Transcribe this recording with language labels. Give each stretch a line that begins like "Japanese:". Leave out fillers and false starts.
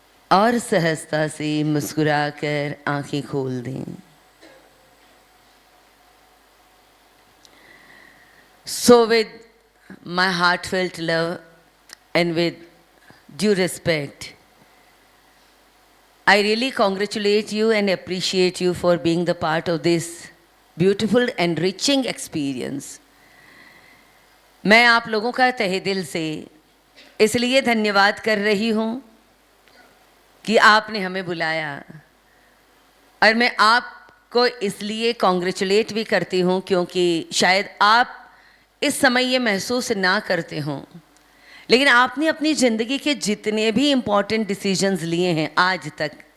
Hindi: और सहजता से मुस्कुराकर आंखें खोल दें।
English: So with my heartfelt love and with due respect, I really congratulate you and appreciate you for being the part of this beautiful enriching experience.
Hindi: मैं आप लोगों का तहे दिल से इसलिए धन्यवाद कर रही हूँ कि आपने हमें बुलाया, और मैं आपको इसलिए कॉन्ग्रेचुलेट भी करती हूँ क्योंकि शायद आप इस समय ये महसूस ना करते हों, लेकिन आपने अपनी ज़िंदगी के जितने भी इम्पॉर्टेंट डिसीजंस लिए हैं आज तक,